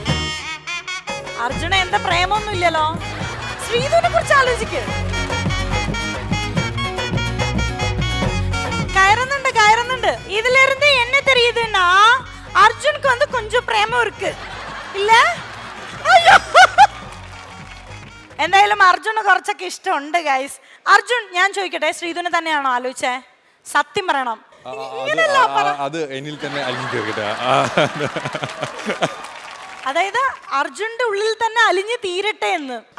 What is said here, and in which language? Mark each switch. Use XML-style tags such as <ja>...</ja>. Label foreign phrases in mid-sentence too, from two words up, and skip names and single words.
<ml>അർജുന എന്താ പ്രേമൊന്നും ഇല്ലല്ലോ. ശ്രീധുവിനെ കുറിച്ച് ആലോചിക്ക്. கயறுന്നുണ്ട്.</ml> <ta>இதுல இருந்து என்ன தெரியுதுன்னா அர்ஜுனுக்கு வந்து கொஞ்சம் பிரேமம் இருக்கு இல்ல?</ta> <ml>അയ്യോ, എന്തായാലും അർജുന് കുറച്ചൊക്കെ ഇഷ്ടമുണ്ട് ഗൈസ്. അർജുൻ, ഞാൻ ചോദിക്കട്ടെ, ശ്രീധുനെ തന്നെയാണോ ആലോചിച്ചേ? സത്യം പറയണം. അത് എന്നിൽ തന്നെ അലിഞ്ഞു തീർക്കട്ടെ. അതായത് അർജുന്റെ ഉള്ളിൽ തന്നെ അലിഞ്ഞു തീരട്ടെ എന്ന്.</ml>